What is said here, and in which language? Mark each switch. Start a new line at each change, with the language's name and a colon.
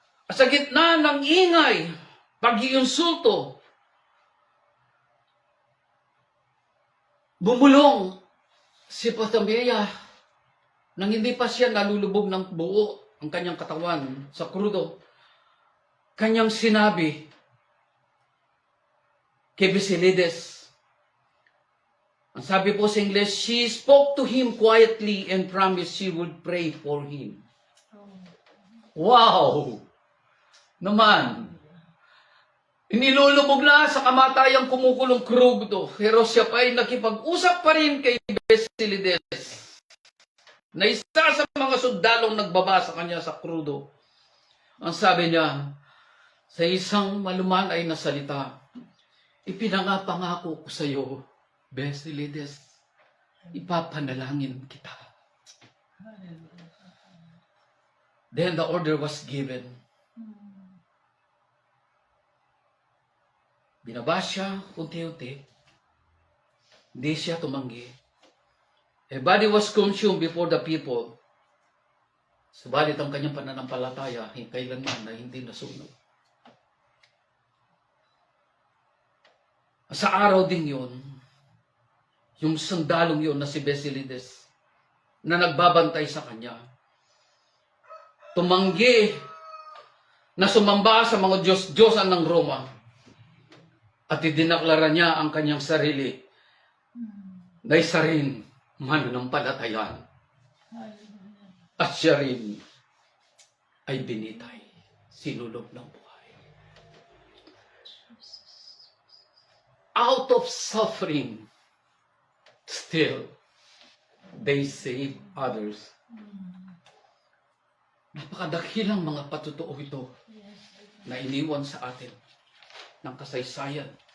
Filipino: At sa gitna ng ingay, pag-iinsulto, bumulong si Otaminea nang hindi pa siya nalulubog ng buo ang kanyang katawan sa krudo. Kanyang sinabi kay Basilides, ang sabi po sa English,
English: she spoke to him quietly and promised she would pray for him. Wow!
Filipino: Naman, inilulubog na sa kamatayang kumukulong krudo, pero siya pa ay nakipag-usap pa rin kay Basilides, na isa sa mga sundalong nagbaba sa kanya sa krudo. Ang sabi niya, sa isang malumanay na salita, ipinangapangako ko sa iyo, Basilides, ipapanalangin kita.
English: Then the order was given.
Filipino: Binaba siya unti-unti. Hindi siya tumanggi.
English: A body was consumed before the people.
Filipino: Subalit ang kanyang pananampalataya kailanman na hindi nasunog. Sa araw din yun, yung sundalong yun na si Basilides na nagbabantay sa kanya, tumanggi na sumamba sa mga Diyos-Diyosan ng Roma at idinaklara niya ang kanyang sarili na isa rin mananampalatayan. At siya rin ay binitay, sinulog ng buhay.
English: Out of suffering, still, they save others.
Filipino: Napakadakilang mga patutuo ito na iniwan sa atin ng kasaysayan.